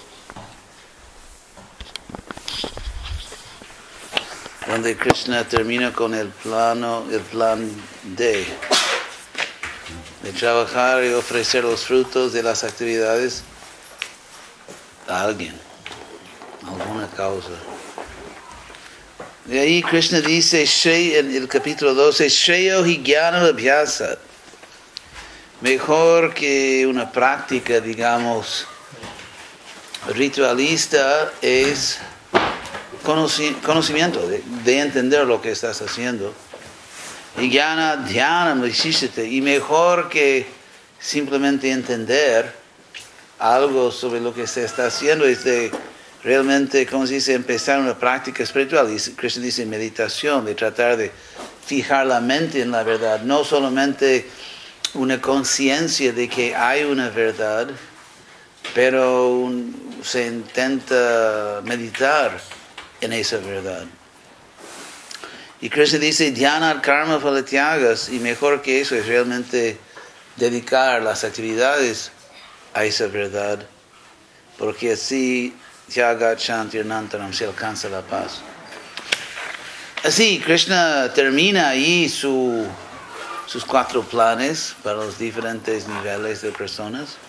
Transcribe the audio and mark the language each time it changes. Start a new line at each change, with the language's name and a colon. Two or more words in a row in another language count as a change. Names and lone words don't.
Spanish: Donde Krishna termina con el plan de trabajar y ofrecer los frutos de las actividades a alguien, alguna causa. De ahí Krishna dice en el capítulo 12,
Sanskrit: Shreyo hi jnana abhyasa,
Spanish: mejor que una práctica, digamos, ritualista es conocimiento, de entender lo que estás haciendo.
Sanskrit: Y jnana dhyana vishishate,
Spanish: y mejor que simplemente entender algo sobre lo que se está haciendo, es de realmente, como se dice, empezar una práctica espiritual. Y Krishna dice meditación, de tratar de fijar la mente en la verdad, no solamente una conciencia de que hay una verdad, pero se intenta meditar en esa verdad. Y Krishna dice,
Sanskrit: dhyana karma phalatyagas,
Spanish: y mejor que eso es realmente dedicar las actividades a esa verdad, porque así
Sanskrit: Tyagat Shanti Anantaram
Spanish: se alcanza la paz. Así Krishna termina ahí sus 4 planes para los diferentes niveles de personas.